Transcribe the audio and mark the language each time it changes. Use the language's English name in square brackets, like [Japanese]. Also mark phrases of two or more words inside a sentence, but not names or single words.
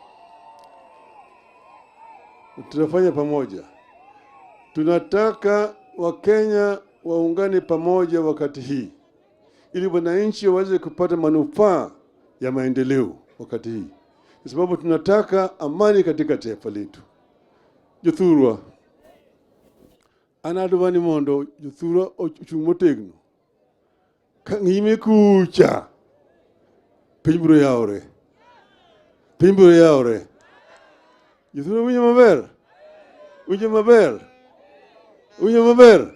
[Swahili] Tunataka Wakenya waungane pamoja wakati hii, ili wananchi waweze kupata manufaa ya maendeleo wakati hii. Kwa sababu tunataka amani katika taifa letu. [Luo (Kenya and Tanzania)] Jothurwa anadwani mondo jothurwa ochung' motegno. Ng'ime kucha piny biro yawre. Jothurwa winjo maber.